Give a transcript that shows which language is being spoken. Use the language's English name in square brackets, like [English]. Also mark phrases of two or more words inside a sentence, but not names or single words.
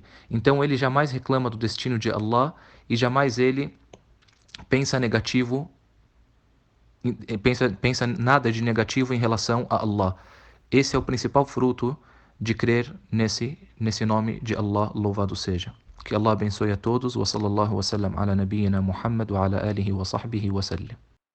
[Portuguese] Então ele jamais reclama do destino de Allah e jamais ele pensa negativo, pensa nada de negativo em relação a Allah. Esse é o principal fruto de crer nesse nome de Allah, louvado seja. Que Allah abençoe a todos. [Arabic] وصلى الله وسلم على نبينا محمد وعلى آله وصحبه وسلم.